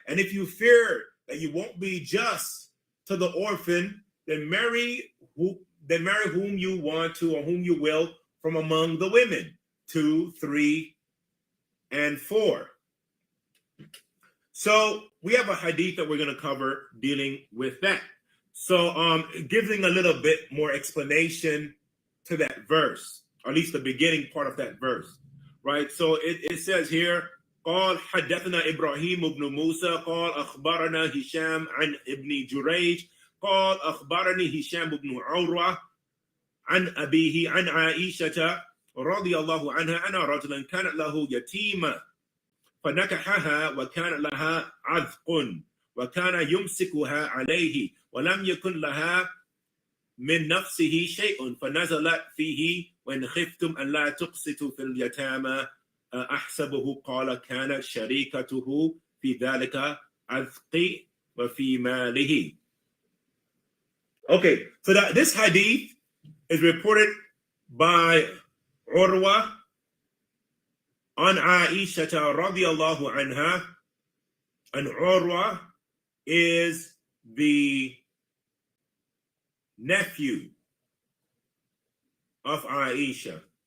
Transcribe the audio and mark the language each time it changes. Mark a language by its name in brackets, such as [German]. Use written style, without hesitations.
[English] And if you fear that you won't be just to the orphan, then marry whom you want to, or whom you will, from among the women, 2, 3, and 4. So we have a hadith that we're going to cover dealing with that. So giving a little bit more explanation to that verse, or at least the beginning part of that verse, right? So it says here, [Arabic] قال حدثنا إبراهيم بن موسى قال أخبرنا هشام عن ابن جريج قال أخبرني هشام بن عروة عن أبيه عن عائشة رضي الله عنها أن رجلا كان له يتيمة فنكحها وكان لها عذق وكان يمسكها عليه ولم يكن لها من نفسه شيء فنزلت فيه وإن خفتم أن لا تقسطوا في اليتامى أحسبه قال كانت شريكته في ذلك عذقي وفي ماله. [English] Okay, so this hadith is reported by Urwa an Aisha radiyallahu anha, and Urwa is the nephew of Aisha.